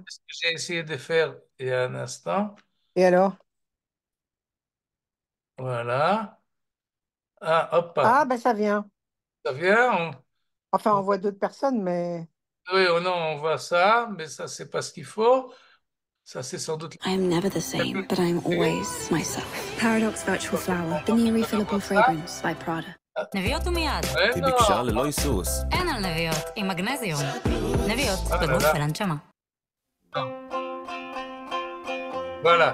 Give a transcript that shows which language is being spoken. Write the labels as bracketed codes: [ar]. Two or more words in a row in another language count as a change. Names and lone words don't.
[fr] Ce que j'ai essayé de faire il y a un instant. Et alors? Voilà. Ah, hop. Ah, ben ça vient. Ça vient. Enfin, on voit d'autres personnes, mais... Oui, non, on voit ça, mais ça, c'est pas ce qu'il faut. Ça, c'est sans doute... [en] I am never the same, but I am always myself. Paradox Virtual Flower, the new refillable fragrance by Prada. [he] נביאות ומיד. היא ביקשה ללא היסוס. אין על נביאות, עם מגנזיום. נביאות, בגוף ולנשמה. [fr] Voilà.